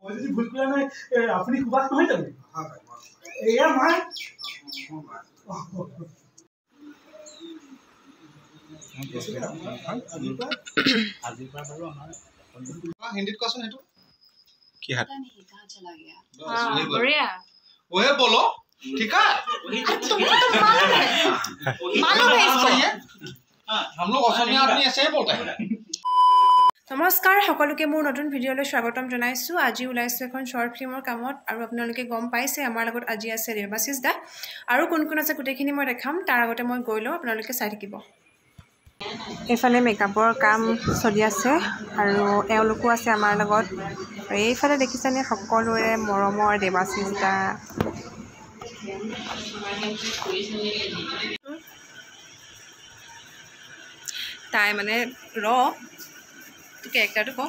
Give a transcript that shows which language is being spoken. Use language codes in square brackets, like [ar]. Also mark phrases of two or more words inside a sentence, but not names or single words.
[as] মই যদি ভুল কৰা নাই আপুনি সুভাষ নহয় জানো এয়া মাই [hi] हिंदी क्वेश्चन है तो क्या है कहाँ चला गया हाँ बढ़िया वो है बोलो ठीक है तुम्हें तो मालूम है इसको हम लोग असमिया आदमी ऐसे ही बोलते हैं [as] নমস্কাৰ সকলোকে মোৰ নতুন ভিডিঅ'লৈ স্বাগতম জনাইছো আজি ওলাইছো এখন শৰ্ট ফিল্মৰ কামত আৰু আপোনালোকে গম পাইছে আমাৰ লগত আজি আছে দেৱাশিস দা আৰু কোন কোন আছে গুটেখিনি মই দেখাম তাৰ আগতে মই গৈ লওঁ আপোনালোকে চাই থাকিব এইফালে মেকআপৰ কাম চলি আছে আৰু এওঁলোকো আছে আমাৰ লগত এইফালে দেখিছানে সকলোৰে মৰমৰ দেৱাশিস দা তাই মানে কেৰেক্টাৰটো কওঁ